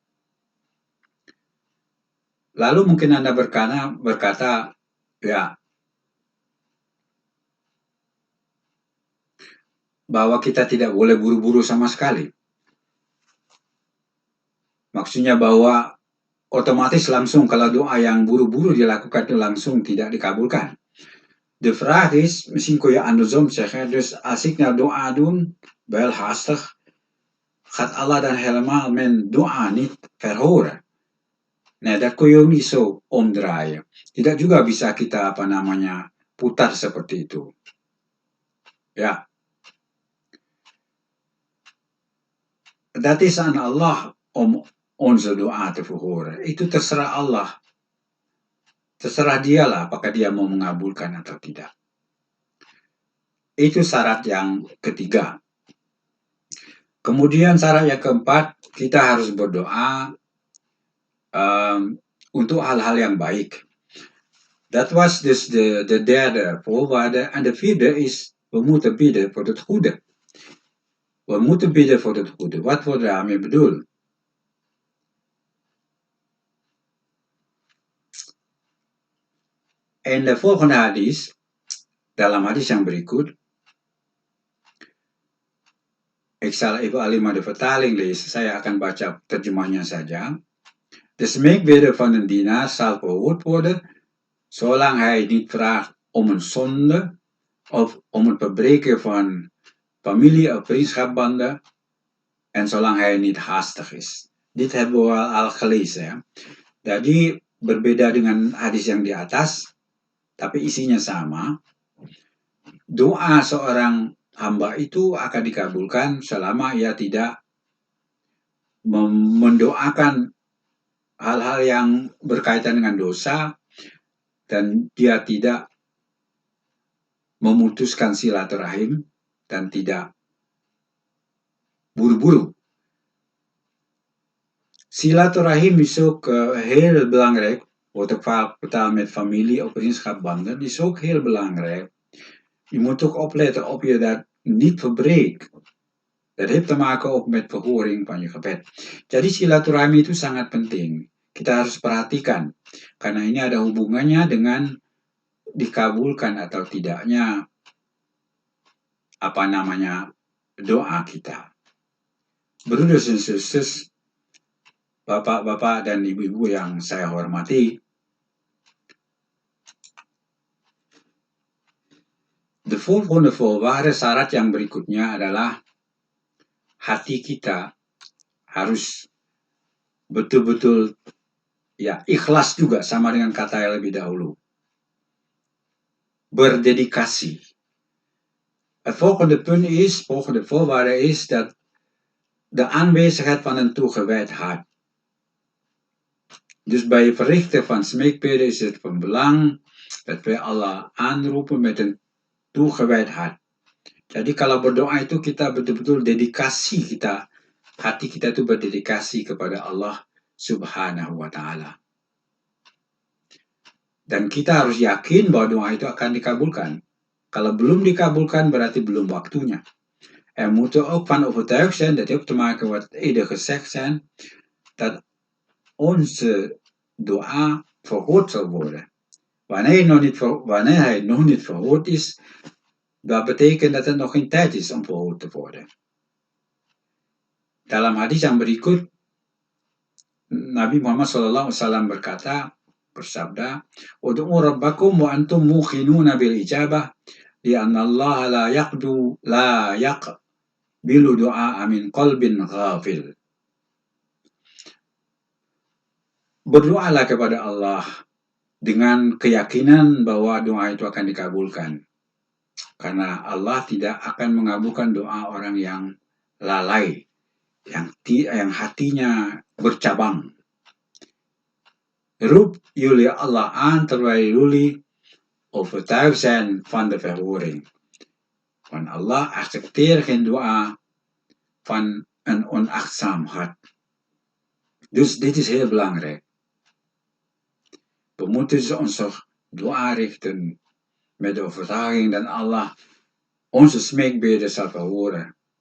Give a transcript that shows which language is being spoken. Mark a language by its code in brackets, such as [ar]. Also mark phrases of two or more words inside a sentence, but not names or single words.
[id] Lalu mungkin Anda berkata, ya, bahwa kita tidak boleh buru-buru sama sekali. Maksudnya bahwa otomatis langsung kalau doa yang buru-buru dilakukan itu langsung tidak dikabulkan. [nl] De vraag is, misschien kun je andersom zeggen, dus als ik nou doa doen, wel haastig, gaat Allah dan helemaal mijn doa niet verhoren. Nah, dat kun je ook niet zo omdraaien. [id] Tidak juga bisa kita putar seperti itu. [nl] Ja. Dat is aan Allah om onze doa te verhoren. [id] Itu terserah Allah. Terserah dialah apakah dia mau mengabulkan atau tidak. Itu syarat yang ketiga. Kemudian syarat yang keempat, kita harus berdoa untuk hal-hal yang baik. [nl] Dat was dus de derde voorwaarde. En de vierde is, we moeten bidden voor het goede. We moeten bidden voor het goede. Wat wordt daarmee bedoeld? En de volgende hadis, [id] dalam hadis yang berikut, [nl] ik zal even alleen maar de vertaling lezen. [id] Saya akan baca terjemahnya saja. [nl] De smeekbede van een dienaar zal verhoord worden, zolang hij niet vraagt om een zonde of om het verbreken van familie- of vriendschapsbanden en zolang hij niet haastig is. Dit hebben we al gelezen [id] ya. Jadi berbeda dengan hadis yang di atas, tapi isinya sama. Doa seorang hamba itu akan dikabulkan selama ia tidak mendoakan hal-hal yang berkaitan dengan dosa dan dia tidak memutuskan silaturahim dan tidak buru-buru. [nl] Silaturahim is ook heel belangrijk. Wordt ook vaak vertaald met familie of vriendschapsbanden. Is ook heel belangrijk. Je moet ook opletten of je dat niet verbreekt. Dat heeft te maken ook met verhoring van je gebed. [id] Jadi silaturahmi itu sangat penting. Kita harus perhatikan. Karena ini ada hubungannya dengan dikabulkan atau tidaknya doa kita. [nl] Broeders en zusters, [id] bapak-bapak dan ibu-ibu yang saya hormati, [nl] de volgende voorwaarde [id] syarat yang berikutnya adalah hati kita harus betul-betul ya ikhlas juga sama dengan kata yang lebih dahulu. Berdedikasi. [nl] Het volgende voorwaarde is dat de aanwezigheid van een toegewijd hart. Dus bij het verrichten van smeekbeden is het van belang dat wij Allah aanroepen met een toegewijd hart. [id] Jadi kalau berdoa itu kita betul-betul dedikasi kita, hati kita itu berdedikasi kepada Allah [ar] سبحانه وتعالى. [id] Dan kita harus yakin bahwa doa itu akan dikabulkan. Kalau belum dikabulkan berarti belum waktunya. [nl] Moeten ook van overtuigd zijn, dat heeft te maken wat eerder gezegd zijn, dat onze dua verhoord zal worden. Wanneer hij nog niet verhoord is, dat betekent dat het nog geen tijd is om verhoord te worden. [id] Dalam hadis yang berikut, Nabi Muhammad SAW bersabda, [ar] "ادعوا ربكم وأنتم موقنون بالإجابة, لأن الله لا يقبل دعاء من قلب غافل." [id] Berdoalah kepada Allah dengan keyakinan bahwa doa itu akan dikabulkan. Karena Allah tidak akan mengabulkan doa orang yang lalai, yang hatinya bercabang. [nl] Roep jullie Allah aan terwijl jullie overtuigd zijn van de verhoring. Want Allah accepteert geen doa van een onachtzaam hart. Dus dit is heel belangrijk. We moeten onze doa richten met de overtuiging dat Allah onze smeekbeden zal verhoren.